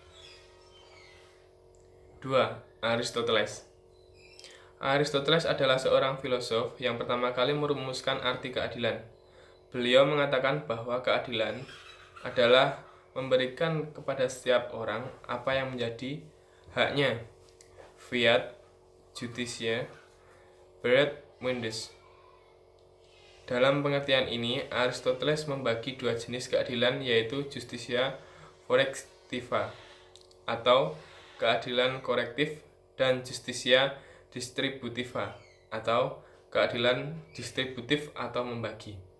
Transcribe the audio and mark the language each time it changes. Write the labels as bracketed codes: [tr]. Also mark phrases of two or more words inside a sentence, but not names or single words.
[id] 2. Aristoteles. Aristoteles adalah seorang filosof yang pertama kali merumuskan arti keadilan. Beliau mengatakan bahwa keadilan adalah memberikan kepada setiap orang apa yang menjadi haknya. [la] Fiat justitia Beat mundus. [id] Dalam pengertian ini, Aristoteles membagi dua jenis keadilan, yaitu [la] justitia correctiva [id] atau keadilan korektif dan [la] justitia distributiva [id] atau keadilan distributif atau membagi.